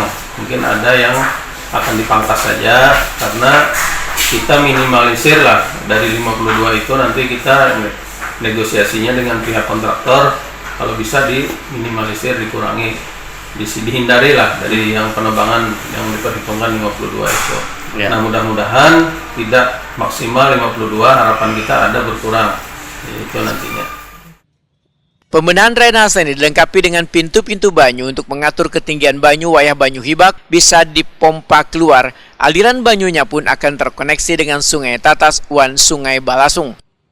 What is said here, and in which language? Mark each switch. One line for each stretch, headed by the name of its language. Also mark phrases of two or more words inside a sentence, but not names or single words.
Indonesian: Mungkin ada yang akan dipangkas saja, karena kita minimalisir lah dari 52 itu, nanti kita negosiasinya dengan pihak kontraktor, kalau bisa diminimalisir, dikurangi, dihindari lah dari yang penebangan yang diperhitungkan 52 itu. Ya. Nah, mudah-mudahan tidak maksimal 52, harapan kita ada berkurang, itu nantinya.
Banjar: Pembenahan drainase ini dilengkapi dengan pintu-pintu banyu untuk mengatur ketinggian banyu wayah banyu hibak bisa dipompa keluar. Aliran banyunya pun akan terkoneksi dengan Sungai Tatas wan Sungai Balasung.